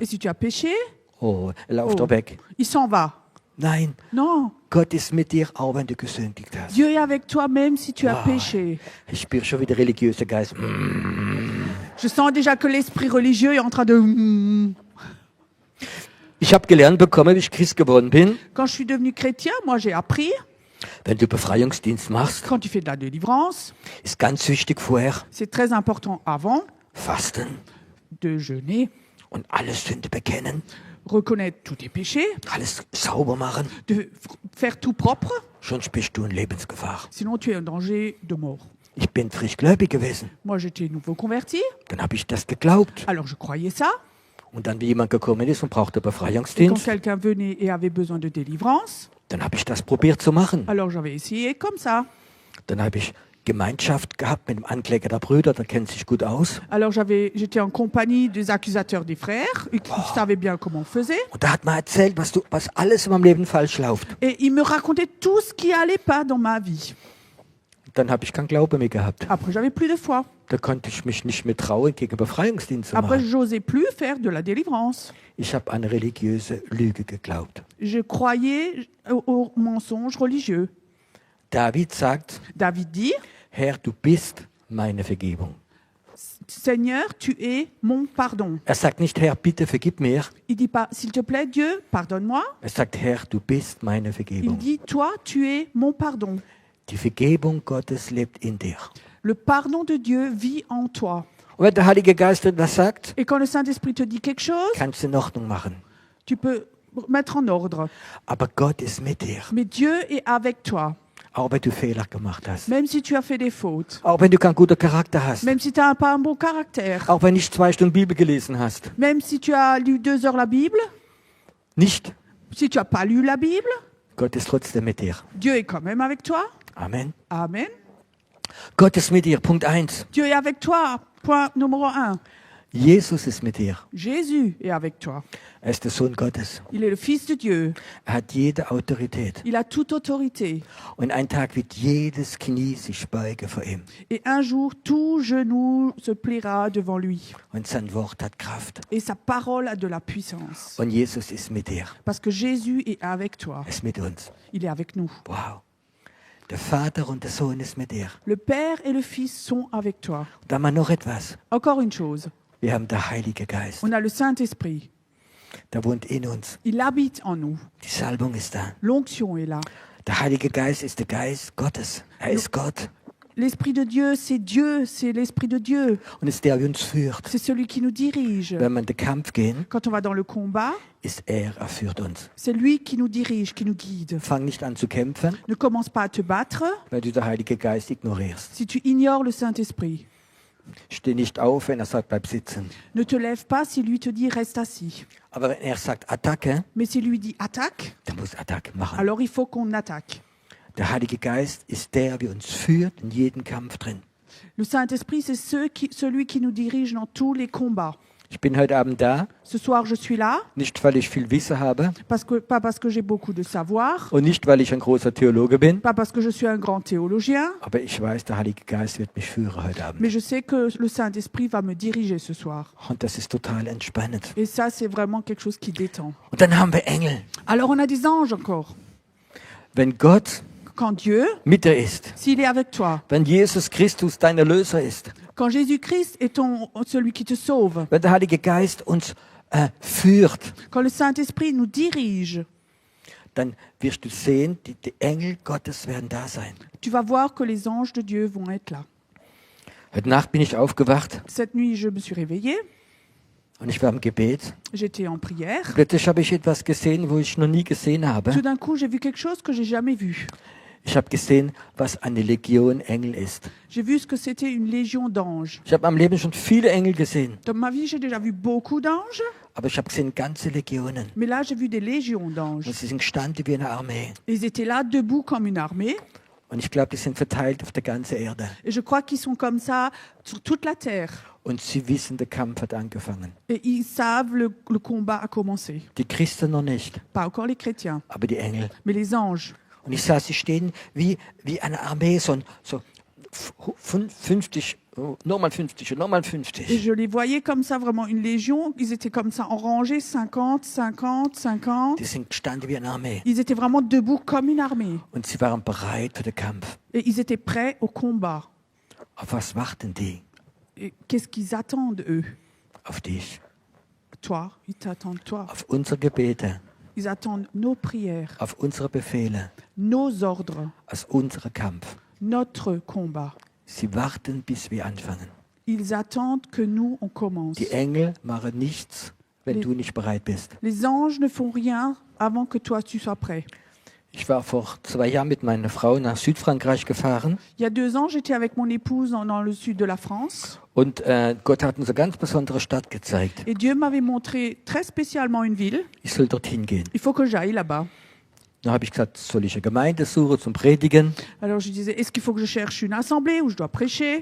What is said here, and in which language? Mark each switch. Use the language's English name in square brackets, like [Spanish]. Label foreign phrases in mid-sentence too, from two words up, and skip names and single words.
[French] Et si tu as péché, [German] oh, er läuft er weg. [French] il s'en va. [German] Nein, [French] Non. [German] Gott ist mit dir, auch wenn du gesündigt hast. [French] Dieu est avec toi même si tu as Wow. péché. [German] Ich spüre schon wieder religiöser Geist. [French] Je sens déjà que l'esprit religieux est en train de... [German] Ich habe gelernt bekommen, wie ich Christ geworden bin, [French] Quand je suis devenu chrétien, moi j'ai appris, [German] wenn du Befreiungsdienst machst, [French] quand tu fais de la délivrance, [German] ist ganz wichtig vorher [French] c'est très important avant [German] Fasten [French] de jeûner, [German] und alles Sünde bekennen, [French] reconnaître tous tes péchés, [German] alles sauber machen, [French] de faire tout propre, [German] sonst bist du in Lebensgefahr. [French] sinon tu es en danger de mort. [German] Ich bin frischgläubig gewesen. [French] Moi j'étais nouveau converti, [German] Dann habe ich das geglaubt. [French] alors je croyais ça. [German] Und dann, wie jemand gekommen ist und brauchte [French] Et quand [German] Befreiungsdienst, [French] quelqu'un venait et avait besoin de délivrance, [German] dann habe ich das probiert zu machen. [French] alors j'avais essayé comme ça. [German] Dann habe ich Gemeinschaft gehabt mit dem Ankläger der Brüder, der kennt sich gut aus. [French] Alors j'étais en compagnie des accusateurs des frères, et qui savaient bien comment on faisait. [German] Und da hat man erzählt, was alles in meinem Leben falsch läuft. [French] Et ils me racontaient tout ce qui allait pas dans ma vie. [German] Dann habe ich keinen Glauben mehr gehabt. [French] Après, j'avais plus de foi. [German] Da konnte ich mich nicht mehr trauen, gegen Befreiungsdienst zu [French] Après, [German] machen. [French] j'osais plus faire de la délivrance. [German] Ich habe an religiöse Lüge geglaubt. [French] Je croyais aux mensonges religieux. [German] David sagt, [French] David dit, [German] Herr, du bist meine Vergebung. [French] Seigneur, tu es mon pardon. [German] Er sagt nicht, Herr, bitte vergib mir. [French] Il dit pas, s'il te plaît, Dieu, pardonne-moi. [German] Er sagt, Herr, du bist meine [French] Il [German] Vergebung. [French] dit, toi, tu es mon pardon. [German] Die Vergebung Gottes lebt in dir. [French] Le pardon de Dieu vit en toi. [German] Und wenn der Heilige Geist dir das sagt, [French] Et quand le Saint-Esprit te dit quelque chose, [German] kannst du in Ordnung machen. [French] tu peux mettre en ordre. [German] Aber Gott ist mit dir. [French] Mais Dieu est avec toi. [German] Auch wenn du Fehler gemacht hast. [French] Même si tu as fait des fautes. [German] Auch wenn du keinen guten Charakter hast. [French] Même si tu n'as pas un bon caractère. [German] Auch wenn nicht 2 Stunden Bibel gelesen hast. [French] Même si tu as lu 2 heures la Bible. [German] Nicht. [French] Si tu n'as pas lu la Bible. [German] Gott ist trotzdem mit dir. [French] Dieu est quand même avec toi. [German] Amen. [French] Amen. [German] Gott ist mit dir. Punkt 1. [French] Dieu est avec toi. Point numéro 1. [German] Jesus ist mit dir. [French] Jésus est avec toi. [German] Er ist der Sohn Gottes. [French] Il est le Fils de Dieu. [German] Er hat jede Autorität. [French] Il a toute autorité. [German] Und ein Tag wird jedes Knie sich beugen vor ihm. [French] Et un jour, tout genou se pliera devant lui. [German] Und sein Wort hat Kraft. [French] Et sa parole a de la puissance. [German] Und Jesus ist mit dir. [French] Parce que Jésus est avec toi. [German] Er ist mit uns. [French] Il est avec nous. [German] Wow. Der Vater und der Sohn ist mit dir. [French] Le Père et le Fils sont avec toi. [German] Und dann mal noch etwas. [French] Encore une chose. [German] Wir haben der Heilige Geist. [French] On a le Saint-Esprit. [German] Der wohnt in uns. [French] Il habite en nous. [German] Die Salbung ist da. [French] L'onction est là. [German] Der Heilige Geist ist der Geist Gottes. Er ist Gott. [French] L'Esprit de Dieu, c'est l'Esprit de Dieu. [German] Und ist der, der uns führt. [French] C'est celui qui nous dirige. [German] Wenn wir in den Kampf gehen, [French] Quand on va dans le combat, [German] ist er führt uns. [French] c'est lui qui nous dirige, qui nous guide. [German] Fang nicht an zu kämpfen, [French] Ne commence pas à te battre [German] weil du den Heiligen Geist ignorierst. [French] si tu ignores le Saint-Esprit. [German] Steh nicht auf, wenn er sagt, bleib sitzen. [French] Ne te lève pas si lui te dit reste assis. [German] Aber wenn er sagt, Attacke, [French] Mais si lui dit attaque, [German] dann muss Attacke machen. [French] alors il faut qu'on attaque. [German] Der Heilige Geist ist der, der uns führt in jedem Kampf drin. [French] Le Saint-Esprit, c'est celui qui nous dirige dans tous les combats. [German] Ich bin heute Abend da, [French] Ce soir, je suis là, [German] nicht weil ich viel Wissen habe [French] pas parce que j'ai beaucoup de savoir, [German] und nicht weil ich ein großer Theologe bin, [French] pas parce que je suis un grand théologien, [German] aber ich weiß, der Heilige Geist wird mich führen heute Abend. [French] mais je sais que le Saint-Esprit va me diriger ce soir. [German] Und das ist total entspannend. [French] Et ça, c'est vraiment quelque chose qui détend. [German] Und dann haben wir Engel. [French] Alors, on a des anges encore. [German] Wenn Gott [French] Quand Dieu, [German] mit dir ist, [French] s'il est avec toi, [German] wenn Jesus Christus dein Erlöser ist, [French] quand Jésus-Christ est celui qui te sauve, [German] wenn der Heilige Geist uns führt, [French] quand le Saint-Esprit nous dirige, [German] dann wirst du sehen, die Engel Gottes werden da sein. [French] tu vas voir que les anges de Dieu vont être là. [German] Heute Nacht bin ich aufgewacht [French] Cette nuit, je me suis réveillée, [German] und ich war im Gebet. [French] j'étais en prière. [German] Plötzlich habe ich etwas gesehen, wo ich noch nie gesehen habe. [French] Tout d'un coup, j'ai vu quelque chose que j'ai jamais vu. [German] Ich habe gesehen, was eine Legion Engel ist. [French] J'ai vu ce que c'était une légion d'anges. [German] Ich habe am Leben schon viele Engel gesehen, [French] Dans ma vie, j'ai déjà vu beaucoup d'anges, [German] aber ich habe gesehen ganze Legionen. [French] mais là, j'ai vu des légions d'anges. [German] Und sie sind gestanden wie eine Armee. [French] Ils étaient là, debout comme une armée. [German] Und ich glaube, die sind verteilt auf der ganzen Erde. [French] Et je crois qu'ils sont comme ça sur toute la terre. [German] Und sie wissen, der Kampf hat angefangen. [French] Et ils savent le combat a commencé. [German] Die Christen noch nicht, [French] Pas encore les chrétiens, [German] aber die Engel. [French] mais les anges. [German] Und ich sah, sie stehen wie eine Armee, so 50, nochmal 50 und nochmal [French] Et [German] 50. [French] je les voyais comme ça, vraiment une légion. Ils étaient comme ça en rangée, 50, 50, 50. [German] Die sind gestanden wie eine Armee. [French] Ils étaient vraiment debout comme une armée. [German] Und sie waren bereit für den Kampf. [French] Et ils étaient prêts au combat. [German] Auf was warten die? [French] Et qu'est-ce qu'ils attendent, eux? [German] Auf dich. [French] Toi, ils t'attendent, toi. [German] Auf unsere Gebete. [French] Ils attendent nos prières, [German] Auf unsere Befehle. [French] nos ordres, [German] Aus unserem Kampf. [French] notre combat. [German] Sie warten, bis wir anfangen. [French] Ils attendent que nous, on commence. [German] Die Engel machen nichts, wenn du nicht bereit bist. [French] Les anges ne font rien avant que toi, tu sois prêt. [German] Ich war vor 2 Jahren mit meiner Frau nach Südfrankreich gefahren [French] Il y a 2 ans, j'étais avec mon épouse dans le sud de la France. [German] und Gott hat uns eine ganz besondere Stadt gezeigt. [French] Et Dieu m'avait montré très spécialement une ville. [German] Ich soll dorthin gehen. [French] Il faut que j'aille là-bas. [German] Dann habe ich gesagt, soll ich eine Gemeinde suchen zum Predigen? [French] Alors je disais, est-ce qu'il faut que je cherche une assemblée où je dois prêcher?